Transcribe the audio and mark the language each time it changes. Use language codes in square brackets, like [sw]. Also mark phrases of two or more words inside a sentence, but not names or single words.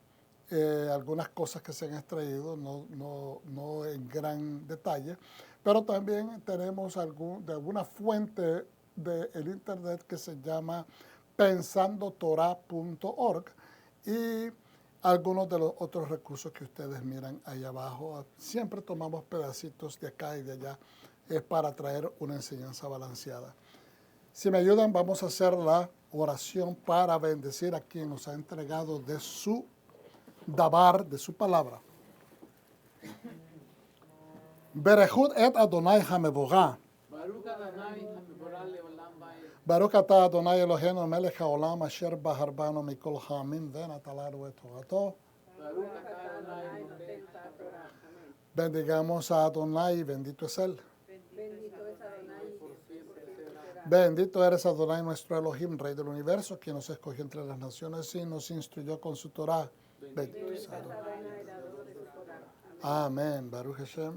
[es] Algunas cosas que se han extraído, no en gran detalle, pero también tenemos de alguna fuente del internet que se llama pensandotorah.org y algunos de los otros recursos que ustedes miran ahí abajo. Siempre tomamos pedacitos de acá y de allá para traer una enseñanza balanceada. Si me ayudan, vamos a hacer la oración para bendecir a quien nos ha entregado de su dabar, de su palabra. [he] ברכו את אדני המבורך. ברוך אתה אדני אלהינו מלך העולם אשר בחר בנו מכל העמים ונתן לנו את תורתו. [es] Bendigamos a Adonai, bendito es Él. Bendito eres Adonai, nuestro Elohim, Rey del universo, quien nos escogió entre las naciones y nos instruyó con su Torah. Bendito es Adonai. Amén. [he] ברוך השם.